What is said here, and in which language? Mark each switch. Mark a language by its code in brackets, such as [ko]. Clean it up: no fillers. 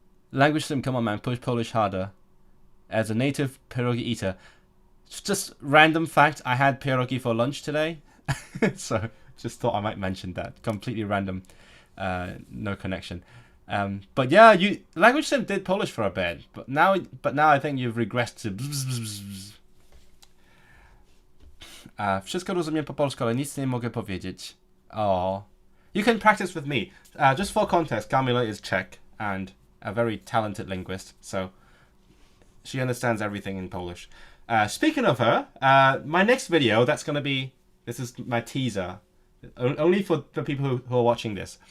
[en] Language sim, come on man, push Polish harder. As a native pierogi eater, just random fact, I had pierogi for lunch today, so just thought I might mention that. Completely random, no connection. But yeah, language sim did Polish for a bit, but now I think you've regressed to. [pl] Wszystko rozumiem po polsku, ale nic nie mogę powiedzieć. [en] Oh, you can practice with me. Just for context, Kamila is Czech and a very talented linguist, so she understands everything in Polish. Speaking of her, my next video, this is my teaser, only for the people who are watching this.